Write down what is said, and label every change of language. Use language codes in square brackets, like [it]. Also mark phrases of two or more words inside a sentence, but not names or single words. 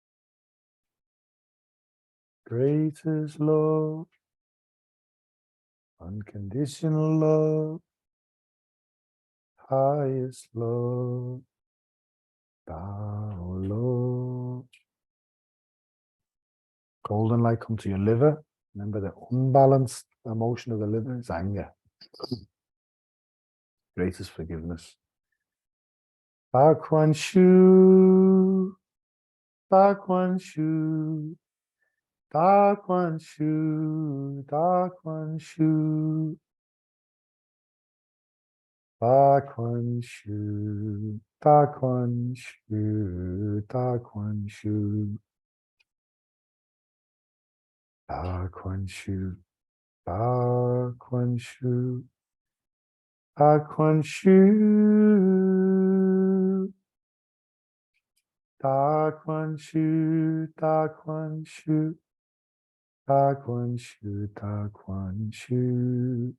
[en] Greatest love, unconditional love, highest love, Tao love. Golden light come to your liver. Remember the unbalanced emotion of the liver is anger. Greatest forgiveness. Da Quan Shu, Da Quan Shu, Da Quan Shu, Da Quan Shu. Da Quan Shu, Da Quan Shu, Da Quan Shu, Da Quan Shu, Da Quan Shu, Da Quan Shu, Da Quan Shu, Da Quan Shu, Da Quan Shu, Da Quan Shu.